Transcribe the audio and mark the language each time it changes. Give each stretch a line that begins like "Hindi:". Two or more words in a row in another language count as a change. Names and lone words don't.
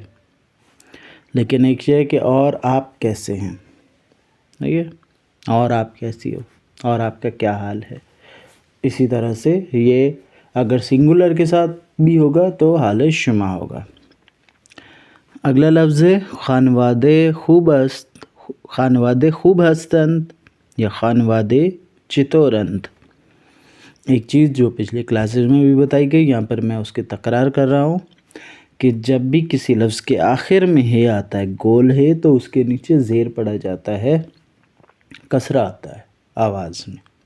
Urdu: لیکن ایک یہ ہے کہ اور آپ کیسے ہیں. ٹھیک ہے، اور آپ کیسی ہو، اور آپ کا کیا حال ہے. اسی طرح سے یہ اگر سنگولر کے ساتھ بھی ہوگا تو
Persian: حال شما
Urdu: ہوگا. اگلا لفظ ہے
Persian: خانوادے خوب است. خانوادے خوب ہستند یا خانوادے چطورند.
Urdu: ایک چیز جو پچھلے کلاسز میں بھی بتائی گئی، یہاں پر میں اس کی تکرار کر رہا ہوں کہ جب بھی کسی لفظ کے آخر میں ہے آتا ہے، گول ہے، تو اس کے نیچے زیر پڑا جاتا ہے، کسرہ آتا ہے آواز میں.